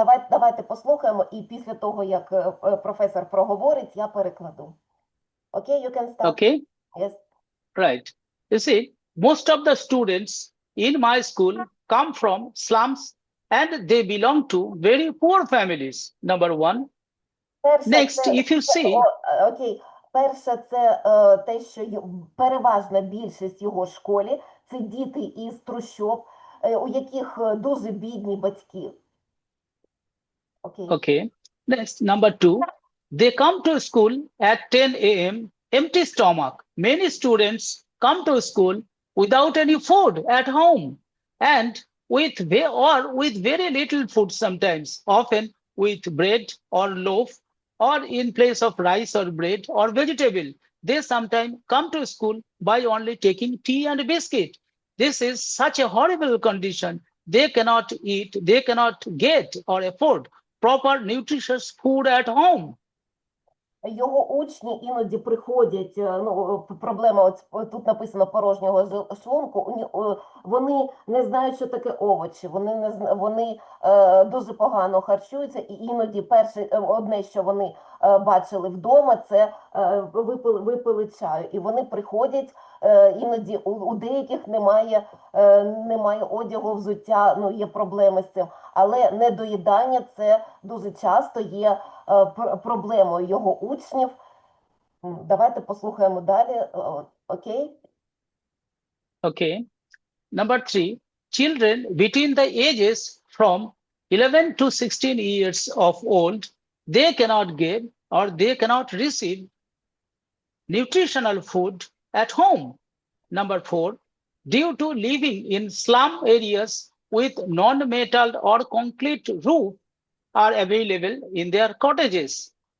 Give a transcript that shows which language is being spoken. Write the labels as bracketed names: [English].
[Ukrainian] Давайте послухаємо, і після того, як професор проговорить, я перекладу. [English] Okay, you can start. Okay. Yes. Right. You see, most of the students in my school come from slums and they belong to very poor families, number one. Next, if you see... [Ukrainian] Окей. Перше, це те, що переважна більшість його школі – це діти із трущоб, у яких дуже бідні батьки. [English] Okay. Next, number two, they come to school at 10 a.m. empty stomach. Many students come to school without any food at home and with very little food sometimes, often with bread or loaf or in place of rice or bread or vegetable. They sometimes come to school by only taking tea and biscuit. This is such a horrible condition. They cannot eat, they cannot get or afford proper nutritious food at home. [Ukrainian] Його учні іноді приходять, проблема, тут написано порожнього шлунку, вони не знають, що таке овочі, вони дуже погано харчуються, і іноді одне, що вони бачили вдома, це випили чаю. І вони приходять, іноді у деяких немає одягу, взуття, є проблеми з цим. Але недоїдання – це дуже часто є проблемою його учнів. Давайте послухаємо далі. Окей? [English] Okay. Number 3, children between the ages from 11 to 16 years of old, they cannot get or they cannot receive nutritional food at home. Number 4, due to living in slum areas with non-metal or concrete roof are available in their cottages.